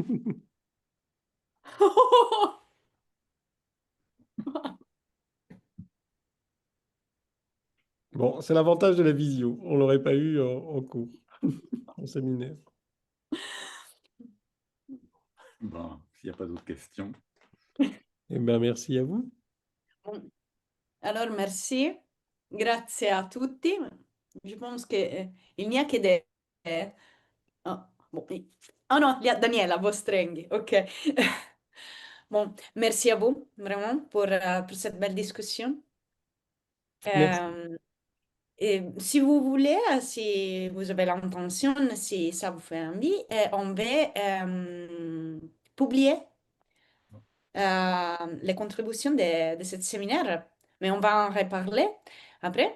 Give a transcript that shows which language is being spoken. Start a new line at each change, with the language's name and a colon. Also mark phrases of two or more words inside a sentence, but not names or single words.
French: Bon, c'est l'avantage de la visio. On ne l'aurait pas eu en cours, en séminaire. Bon, s'il n'y a pas d'autres questions. Eh bien, merci à vous. Alors, merci.
Italian: Grazie a tutti.
French: Je pense qu'il n'y a que des... ah, bon, oh non, il y a Daniela Bostrenghi. OK. Bon, merci à vous, vraiment, pour cette belle discussion. Merci. Et si vous voulez, si vous avez l'intention, si ça vous fait envie, on va publier les contributions de ce séminaire, mais on va en reparler après.